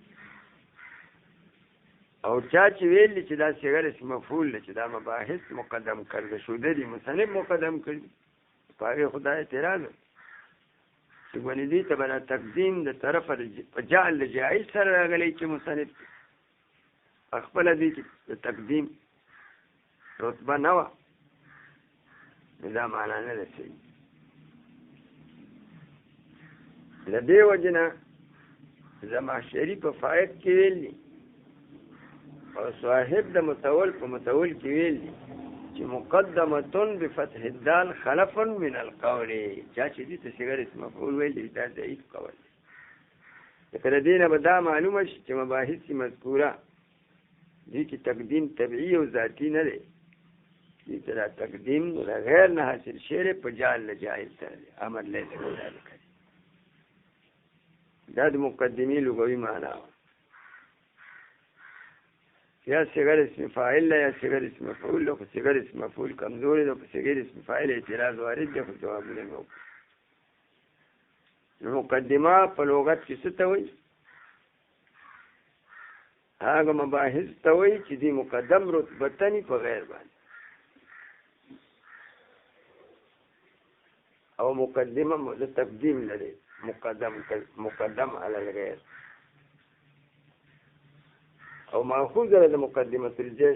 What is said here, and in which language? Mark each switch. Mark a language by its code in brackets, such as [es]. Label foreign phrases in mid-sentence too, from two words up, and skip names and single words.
[ps] او چا چې ویل چې دا صيغه اسم مفعول چې دا مباحث مقدم کړل شو دي مصنف مقدم کړي، په هغه خدای اعتراض چې ونې دي ته بنا تقدیم د طرف په جعل جائز سره راغلی چې مصنف خپل دي چې تقدیم رتبه نه وه، دا معنا نه ده صحیح. د دې وجې نه زمخشري په فائد کې ویلي او صاحب د متول په متول کې ویلي چې [ar] مقدمتون بفتح الدال خلف من القول. [ps] چا چې دې ته صيغه اسم مفعول ویلي دا ضعیف قول دی. لکه د دې نه به دا معلومه شي چې مباحث مذکوره دې کې تقدیم طبعي او ذاتي نه دی، دې ته دا تقدیم د غیر نه حاصل شعر په جعل جائز سره دی، [ar] امر لیس کذلک. [ps] دا د مقدمې لغوي معنا یا صيغه اسم فاعل یا صيغه اسم مفعول. لو صيغه اسم مفعول کمزوري ده، په صيغه اسم فاعل اعتراض وارد دی، خو جوابونه نو. مقدمه په لغت کې څه ته وایي؟ هغه مباحث ته وایي چې دې مقدم رتبتنی په غیر باندې، او مقدمه د تقدیم لري، [ar] مقدم علی الغیر، [ps] او ماخوذ له [ar] مقدمه الجيش.